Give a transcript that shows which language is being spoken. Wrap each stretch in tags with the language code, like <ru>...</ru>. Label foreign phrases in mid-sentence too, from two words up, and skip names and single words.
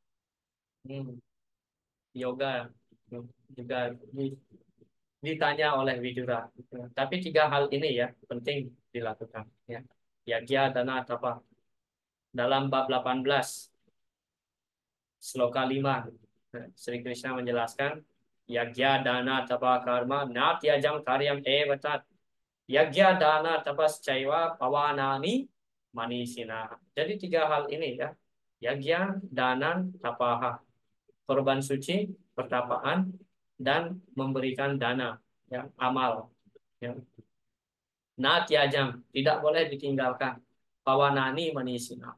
<id>Yoga juga ditanya oleh Widura. Tapi 3 hal ini ya penting dilakukan. Ya.</id> <sa>Yagya, dana, tapa. Dalam bab 18, sloka 5, Sri Krishna menjelaskan yagya, dana, tapa, karma, natyajam karyam evatat. Yagya, dana, tapas, caiwa, pawanani, manisina.</sa> <id>Jadi 3 hal ini ya. Yagya, dana, tapaha. Korban suci, pertapaan, dan memberikan dana, ya, amal. Ya. Natyajam, tidak boleh ditinggalkan.</id> <sa>Pawanani, manisina.</sa>